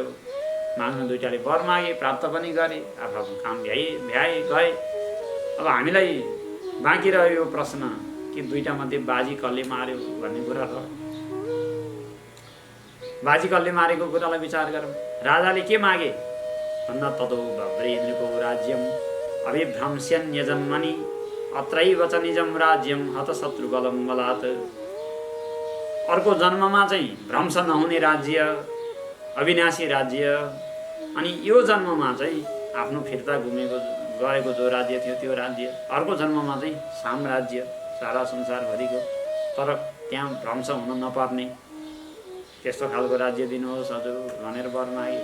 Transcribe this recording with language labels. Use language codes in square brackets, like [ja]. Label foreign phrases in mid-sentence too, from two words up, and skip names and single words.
[ne] माग्न दुईटाले वर मागे, प्राप्त पनि गरे, आफ्नो काम भ्याए गए। अब हामीलाई बाँकी रह्यो यो प्रश्न कि दुईटा मध्ये बाजी कसले मार्यो भन्ने कुरा रह्यो। बाजी कसले मारेको कुरालाई विचार गरौँ। राजाले के मागे भन्दा [sa] ततो भव्रेन्द्रको राज्यम अभिभ्रंस्यन्यजन्मनि अत्रैव च निजम राज्यम हतशत्रुबलं बलात्। [ne] अर्को जन्ममा चाहिँ भ्रंश नहुने राज्य, अविनाशी राज्य, अनि यो जन्ममा चाहिँ आफ्नो फिर्ता गएको जो राज्य थियो त्यो राज्य, अर्को जन्ममा चाहिँ साम्राज्य सारा संसारभरिको, तर त्यहाँ भ्रंश हुन नपर्ने त्यस्तो खालको राज्य दिनुहोस् हजुर भनेर वर मागे।